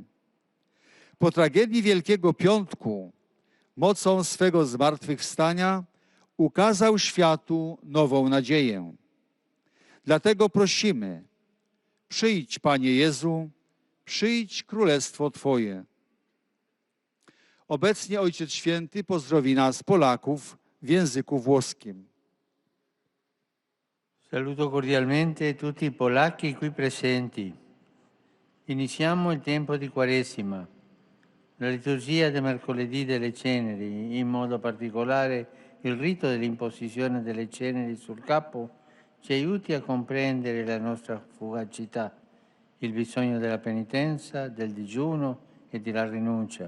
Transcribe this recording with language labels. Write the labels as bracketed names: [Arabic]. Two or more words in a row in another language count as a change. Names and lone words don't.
[Polish] Po tragedii Wielkiego Piątku, mocą swego zmartwychwstania, ukazał światu nową nadzieję. Dlatego prosimy: przyjdź, Panie Jezu, przyjdź Królestwo Twoje. Obecnie Ojciec Święty pozdrowi nas, Polaków, w języku włoskim. [Italian] Saluto cordialmente tutti i polacchi qui presenti. Iniziamo il tempo di Quaresima. La liturgia del mercoledì delle ceneri, in modo particolare il rito dell'imposizione delle ceneri sul capo, ci aiuti a comprendere la nostra fugacità, il bisogno della penitenza, del digiuno e della rinuncia.